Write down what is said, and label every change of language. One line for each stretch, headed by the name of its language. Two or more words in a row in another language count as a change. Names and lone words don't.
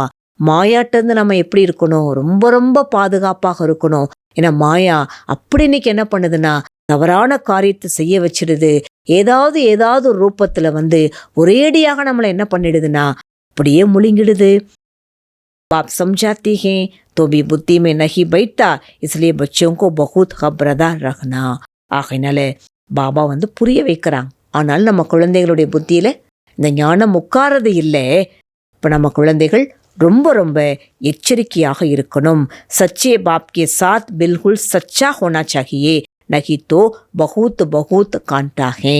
Tamil: மாயாட்டிருந்து நம்ம எப்படி இருக்கணும்? ரொம்ப ரொம்ப பாதுகாப்பாக இருக்கணும். ஏன்னா மாயா அப்படி இன்னைக்கு என்ன பண்ணுதுன்னா தவறான காரியத்தை செய்ய வச்சிடுது. ஏதாவது ஒரு ரூபத்துல ஒரேடியாக நம்மளை என்ன பண்ணிடுதுன்னா அப்படியே முழுங்கிடுது.
Hindi: बाप समझाती हैं तो भी बुद्धि में नहीं बैठता, इसलिए बच्चों को बहुत खबरदार रखना.
Tamil: ஆகையினால பாபா புரிய வைக்கிறாங்க. ஆனால் நம்ம குழந்தைகளுடைய புத்தியில இந்த ஞானம் உட்காரது இல்லை. இப்போ நம்ம குழந்தைகள் ரொம்ப ரொம்ப எச்சரிக்கையாக இருக்கணும்.
Hindi: सच्चे बाप के साथ बिल्कुल सच्चा होना चाहिए, नहीं तो बहुत बहुत घाटा है.